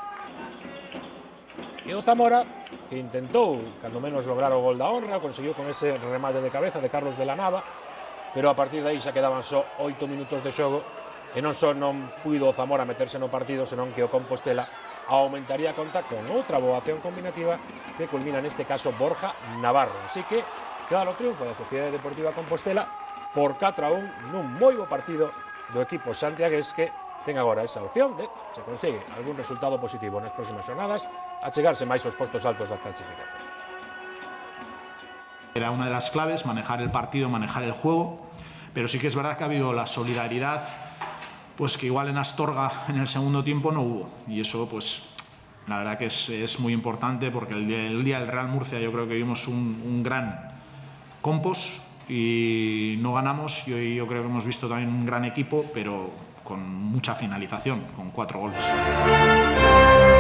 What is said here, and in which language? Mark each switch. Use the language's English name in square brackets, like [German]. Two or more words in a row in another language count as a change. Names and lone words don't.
[Galician] E o Zamora, que intentou, cando menos, lograr o gol da honra, conseguiu con ese remate de cabeza de Carlos de la Nava, pero a partir de aí xa quedaban só 8 minutos de xogo, e non só non puido o Zamora meterse no partido, senón que o Compostela aumentaría a conta con outra boa acción combinativa que culmina neste caso Borja Navarro. Así que, claro, triunfo da Sociedade Deportiva Compostela por 4-1 nun moi bo partido do equipo santiagués, que ten agora esa opción de, se consigue algún resultado positivo nas próximas jornadas, a chegarse máis aos postos altos da clasificación. [Spanish] Era una de las claves, manejar el partido, manejar el juego, pero sí que es verdad que ha habido la solidaridad, pues que igual en Astorga en el segundo tiempo no hubo, y eso pues la verdad que es muy importante, porque el día del Real Murcia yo creo que vimos un gran Compos y no ganamos, y hoy yo creo que hemos visto también un gran equipo, pero con mucha finalización, con 4 goles.